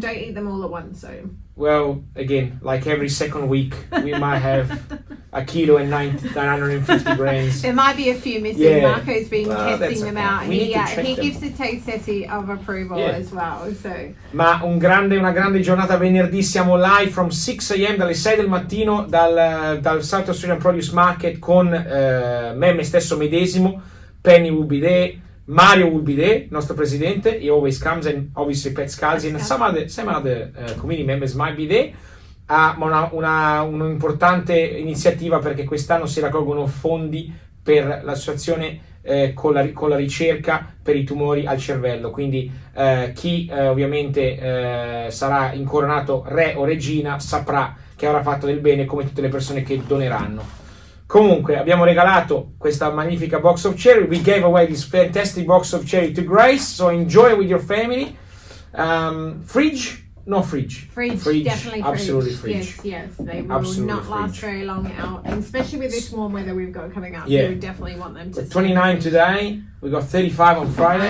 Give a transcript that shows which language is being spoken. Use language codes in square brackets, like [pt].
[en] Don't eat them all at once. So. Well, again, like every second week, we might have a kilo and 950 grams. There might be a few missing. Yeah. Marco's been testing them out. He gives the taste test of approval as well. So. [it] Ma una grande giornata venerdì, siamo [en] live from 6 a.m. [it] dalle 6 del mattino dal South Australian Produce Market con me stesso medesimo. [en] Penny will be there, Mario will be there, [it] nostro presidente. [en] He always comes, and obviously Pat Scalzi and some other committee members might be there. [it] Ma un'importante iniziativa perché quest'anno si raccolgono fondi per l'associazione con la ricerca per i tumori al cervello, quindi chi ovviamente sarà incoronato re o regina saprà che avrà fatto del bene, come tutte le persone che doneranno. Comunque abbiamo regalato questa magnifica [en] box of cherry. We gave away this fantastic box of cherry to Grace, so enjoy it with your family. Fridge? No fridge. Fridge, definitely absolutely fridge. Yes, they will not last very long out, and especially with this warm weather we've got coming up. Yeah. We would definitely want them to. 29 today. We got 35 on Friday.